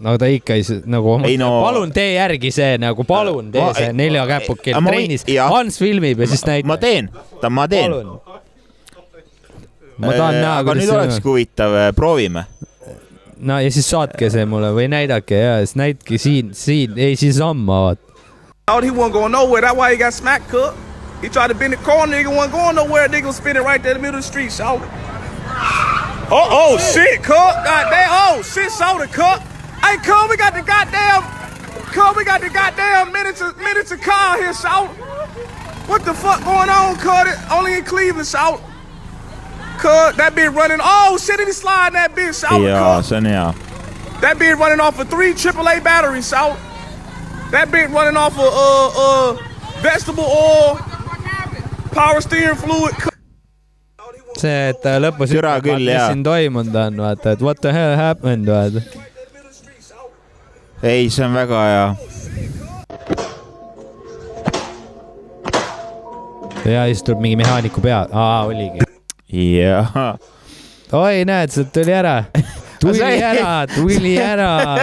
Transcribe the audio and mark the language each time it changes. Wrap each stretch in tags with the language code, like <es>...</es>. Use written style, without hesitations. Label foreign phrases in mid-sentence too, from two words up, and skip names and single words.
<et>no ta ikka nagu, palun tee järgi see nagu, palun tee see 4 käpukil trennis. Hans filmib ja siis näitab. Ma teen. Ma tahan näha, aga nüüd olekski huvitav, proovime. No ja siis saatke see mulle või näidake ja siis näidke siin, ei siis samma, vaat.</et> <en>He wasn't going nowhere, that's why he got smacked, cut. He tried to bend the corner, nigga wasn't going nowhere, nigga was spinning right there in the middle of the street, shout. Oh, shit, cut, goddamn, oh, shit, shoulder, cut. Hey, cut, we got the goddamn miniature car here, shout. What the fuck going on, cut it? Only in Cleveland, shout. Cut, that bitch running, oh, shit, he sliding that bitch, shout.</en> <et>Jaa, see on hea.</et> <en>That bitch running off of 3 AAA batteries, shout. That bitch running off of vegetable oil, power steering fluid.</en> <et>See, et lõpus ütleb, mis siin toimunud on, vaata, et</et> <en>what the hell happened,</en> <et>vaata. Ei, see on väga hea. Ja siis tuleb mingi mehaaniku pea. Oligi. Jaa. Oi, näed, see tuli ära. Tuli ära.</et>